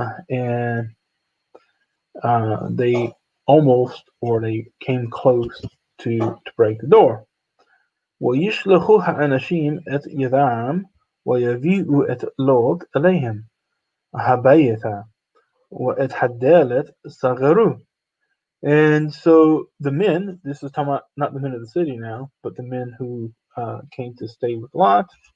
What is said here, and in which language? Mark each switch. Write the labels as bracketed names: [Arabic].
[English] And they almost, or they came close to break the door. [Hebrew] ويشلخوا האנשים את ידם ויביאו את לוט אליהם הביתה ואת הדלת סגרו. [English] And so the men, this is talking about not the men of the city now, but the men who came to stay with Lot.